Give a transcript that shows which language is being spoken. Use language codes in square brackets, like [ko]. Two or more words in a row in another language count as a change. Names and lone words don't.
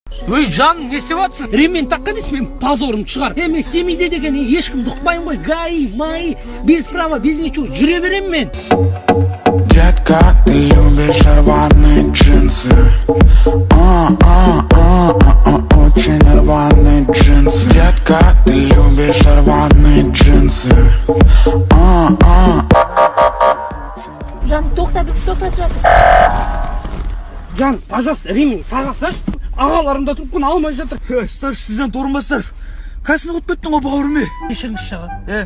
[kk] Өй, жаным, не істеп жатсың? Ремень таққан дейсің, мен позорым шығар. Мен семейде деген ешкімді ұқпаймын ғой. [ru] ГАИ, МАИ, без права, без ничего. [kk] Жүре берем мен. [ru] Детка, ты любишь рваные джинсы. Очень рваные джинсы. Детка, ты любишь рваные джинсы. [kk] Жан, тоқта, біз тоқтатып жатыр. Жан, пожалуйста, ремень тағасаш. Ағаларымда трубканы алмай жатыр. [ru] Старший сержант [kk] орынбасаров. Қасына қойып кеттің ғой бауырым. Кешіріңізші аға.